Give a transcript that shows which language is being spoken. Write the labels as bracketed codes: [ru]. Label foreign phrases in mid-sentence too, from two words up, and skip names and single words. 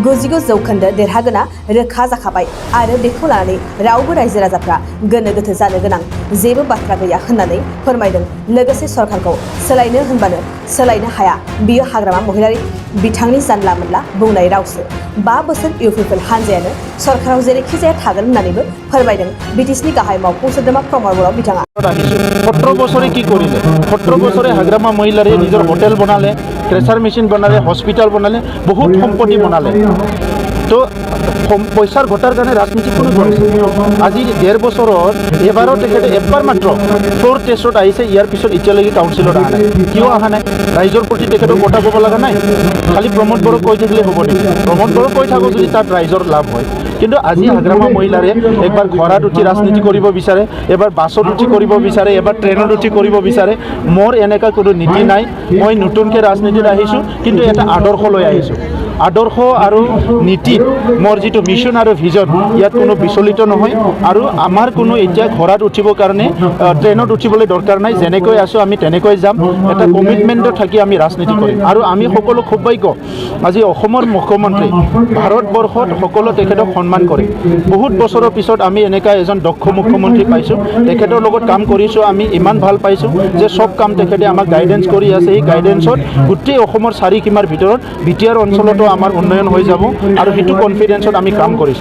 [brx] 99% देरहागोना रोखा जाखाबाय आरो बेखौ लानानै रावबो रायजो राजाफ्रा गोनो गोथो जानो गोनां जेबो बाथ्रा गैया होननानै फोरमायदों लोगोसे सरकारखौ सोलायनो होनबानो सोलायनो हाया बियो हाग्रामा महिलारि बिथांनि जानला मोनला बुंनाय रावसो 5 बोसोर इउपिपिएल हानजायानो सरकाराव जेरैखि जाया थागोन होननानैबो फोरमायदों बिटिसिनि गाहाय मावफुं सोद्रोमा प्रमद बर' बिथाङा [as] 17 বছরে কি করিলে 17 বছরে हाग्रामा महिलारि নিজৰ হোটেল বনালে ক্ৰেচাৰ মেচিন বনালে হস্পিটাল বনালে বহুত সম্পত্তি বনালে তো পইচাৰ ঘটাৰ কাৰণে ৰাজনীতি কোনো কৰিছে আজি 1.5 বছৰত এবাৰো তেখেতে এবাৰ মাত্ৰ ফ্লোৰ টেষ্টত আহিছে ইয়াৰ পিছত এতিয়ালৈকে কাউন্সিলত অহা নাই কিয় অহা নাই ৰাইজৰ প্ৰতি তেখেতৰ কথা ক'ব লগা নাই খালি প্ৰমোদ বড়ো কৈ থাকিলে হ'ব নেকি প্ৰমোদ বড়ো কৈ থাকো যদি তাত ৰাইজৰ লাভ হয় কিন্তু আজি हाग्रामा महिलारिয়ে একবাৰ ঘোঁৰাত উঠি ৰাজনীতি কৰিব বিচাৰে এবাৰ বাছত উঠি কৰিব বিচাৰে এবাৰ ট্ৰেইনত উঠি কৰিব বিচাৰে মোৰ এনেকা কোনো নীতি নাই মই নতুনকৈ ৰাজনীতিত আহিছোঁ কিন্তু এটা আদৰ্শ লৈ আহিছোঁ আদৰ্শ আৰু নীতি মোৰ যিটো মিছন আৰু ভিজন ইয়াত কোনো বিচলিত নহয় আৰু আমাৰ কোনো এতিয়া ঘোঁৰাত উঠিবৰ কাৰণে ট্ৰেইনত উঠিবলৈ দৰকাৰ নাই যেনেকৈ আছোঁ আমি তেনেকৈ যাম এটা কমিটমেণ্টত থাকি আমি ৰাজনীতি কৰিম আৰু আমি সকলো খুব ভাগ্য আজি অসমৰ মুখ্যমন্ত্ৰী ভাৰতবৰ্ষত সকলো তেখেতক সন্মান কৰে বহুত বছৰৰ পিছত আমি এনেকা এজন দক্ষ মুখ্যমন্ত্ৰী পাইছোঁ তেখেতৰ লগত কাম কৰিছোঁ আমি ইমান ভাল পাইছোঁ যে সব কাম তেখেতে আমাক গাইডেন্স কৰি আছে এই গাইডেন্সত গোটেই অসমৰ চাৰিসীমাৰ ভিতৰত বিটিআৰ অঞ্চলতো আমাৰ উন্নয়ন হৈ যাব আৰু সেইটো কনফিডেন্সত আমি কাম কৰিছোঁ